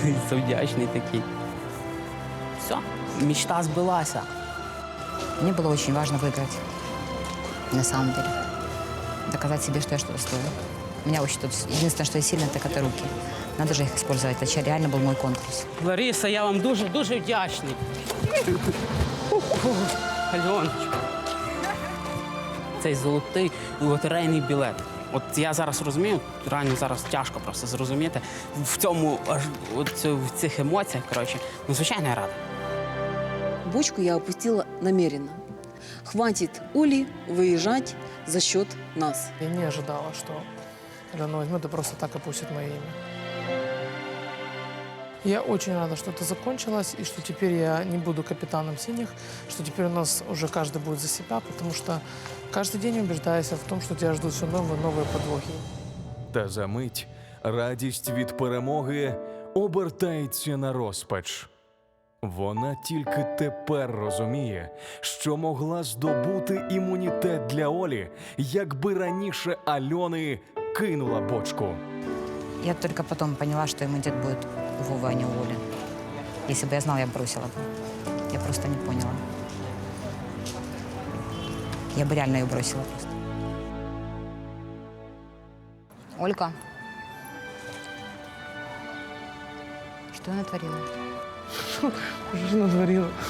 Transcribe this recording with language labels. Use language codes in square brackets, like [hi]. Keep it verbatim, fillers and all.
[uk] Завдячний такий. [ru] Все, мечта сбылась. Мне было очень важно выиграть, на самом деле. Доказать себе, что я что-то стою. У меня очень тут единственное, что я сильная, так это руки. Надо же их использовать, а это реально был мой конкурс. [uk] Лариса, я вам дуже-дуже вдячний. Альоночка. цей золотий лотерейний білет. От я зараз розумію, реально зараз тяжко просто зрозуміти. В цьому аж от в цих емоціях, коротше, ну звичайно я рада. [ru] Бочку я опустила намеренно. Хватит Оли выезжать за счет нас. Я не ожидала, что когда она возьмет, это просто так опустит мое имя. Я очень рада, что это закончилось, и что теперь я не буду капитаном синих, что теперь у нас уже каждый будет за себя, потому что каждый день убеждаюсь в том, что тебя ждут все новые, новые подвохи. [uk] Та за мить радість від перемоги обертається на розпач. Вона тільки тепер розуміє, що могла здобути імунітет для Олі, якби раніше Альони кинула бочку. Я тільки потім поняла, що імунітет буде у Вовы, а не у Оли. Якщо б я знала, я б бросила. [ru] Я просто не поняла. Я бы реально ее бросила просто. Олька, что я натворила? Что натворила?